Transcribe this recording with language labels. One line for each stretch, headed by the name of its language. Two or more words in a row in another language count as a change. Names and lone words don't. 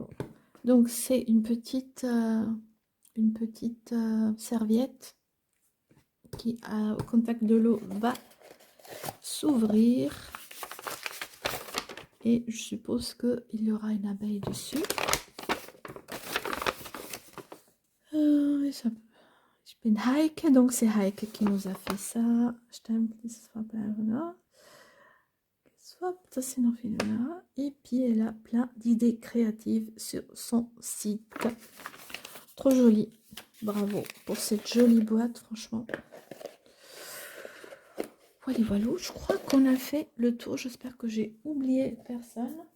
French: Donc c'est une petite serviette qui, au contact de l'eau, va s'ouvrir. Et je suppose qu'il y aura une abeille dessus.
German: Ich bin Heike,
French: donc c'est Heike qui nous a fait ça. Ça c'est
German: noch viel
French: là. Et puis elle a plein d'idées créatives sur son site. Trop joli. Bravo pour cette jolie boîte, franchement. Voilà, voilà. Je crois qu'on a fait le tour. J'espère que j'ai oublié personne.